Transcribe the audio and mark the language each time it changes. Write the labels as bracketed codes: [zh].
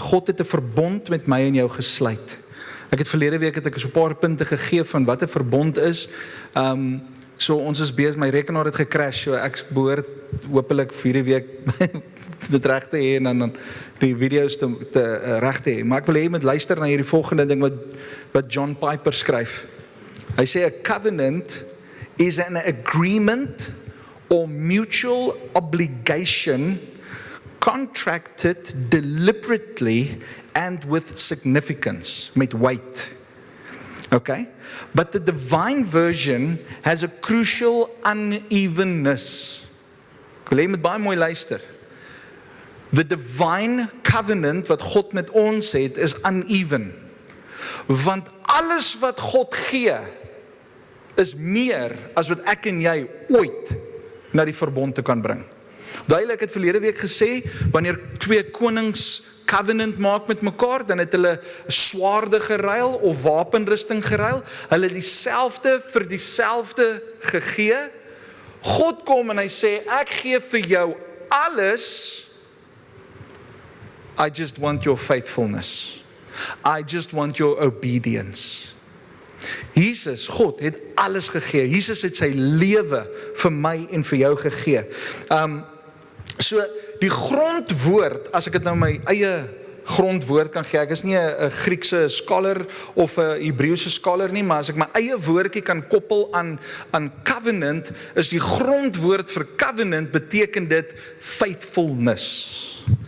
[af] God het 'n verbond met my en jou gesluit. Ek het verlede week het ek so 'n paar punte gegee van wat 'n verbond is. So ons is besig, my rekenaar het gecrash, so ek behoort hopelik vir die week dit reg te hê en dan die video's te reg te hê. Maar ek wil hê jy moet luister na hierdie volgende ding wat John Piper skryf. Hy sê 'n [en] covenant is an agreement or mutual obligation contracted deliberately and with significance, met weight. Okay? But the divine version has a crucial unevenness. [af] Ek wil hê jy moet baie mooi luister. [en] The divine covenant [af] wat God met ons het is uneven. Want alles wat God gee is meer as wat ek en jy ooit na die verbond te kan bring. Duidelik het verlede week gesê, wanneer twee konings covenant maak met mekaar, dan het hulle swaarde geruil of wapenrusting geruil. Hulle dieselfde vir dieselfde gegee. God kom en hy sê, ek gee vir jou alles. [en] I just want your faithfulness. I just want your obedience. [af] Jesus, God, het alles gegee. Jesus het sy lewe vir my en vir jou gegee. So die grondwoord, as ek dit nou my eie grondwoord kan gee, ek is nie 'n Griekse scholar of 'n Hebreëse scholar nie, maar as ek my eie woordjie kan koppel aan covenant, is die grondwoord vir covenant beteken dit faithfulness.